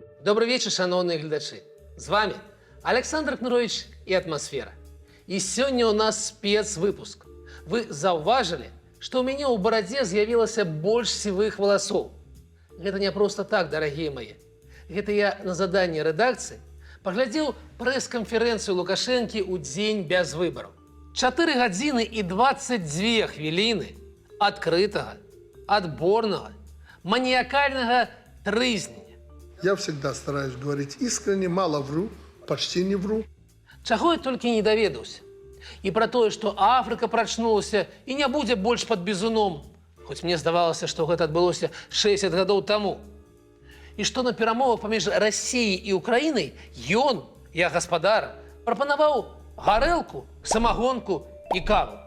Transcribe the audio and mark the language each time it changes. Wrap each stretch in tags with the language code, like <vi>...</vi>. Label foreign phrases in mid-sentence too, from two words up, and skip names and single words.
<ru>Добрый вечер,</ru> <be>шановные глядачи.</be> <ru>С вами Александр Кнурович и «Атмосфера». И сегодня у нас спецвыпуск. Вы зауважили, что у меня у бороде</ru> <be>з'явілася больш сівых</be> <ru>волосов. Это не просто так, дорогие мои. Это я на задании редакции поглядел пресс-конференцию Лукашенки у день без выборов. 4 гадзіны и 22 хвилины открытого, отборного, маниакального трызнення. Я всегда стараюсь говорить искренне, мало вру, почти не вру.</ru> <be>Чаго я толькі не даведаўся. І пра тое, што Афрыка прачнулася і не будзе больш пад бізуном, хоць мне здавалася, што гэта адбылося 60 гадоў таму. І што на перамовах паміж Расіяй і Украінай ён, я гаспадар, прапанаваў гарэлку, самагонку і каву.</be>